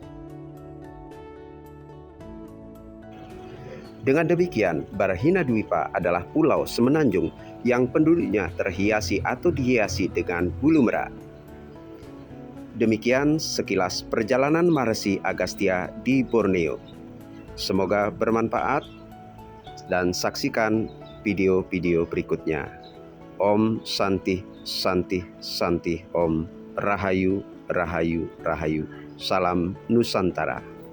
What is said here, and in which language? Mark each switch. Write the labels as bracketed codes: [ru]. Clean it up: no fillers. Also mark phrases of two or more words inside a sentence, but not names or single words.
[id] Dengan demikian, Barhina Dwipa adalah pulau semenanjung yang penduduknya terhiasi atau dihiasi dengan bulu merak. Demikian sekilas perjalanan Maharishi Agastya di Borneo. Semoga bermanfaat dan saksikan video-video berikutnya. [sa] Om Santi Santi Santi Om. [id] Rahayu Rahayu Rahayu. Salam Nusantara.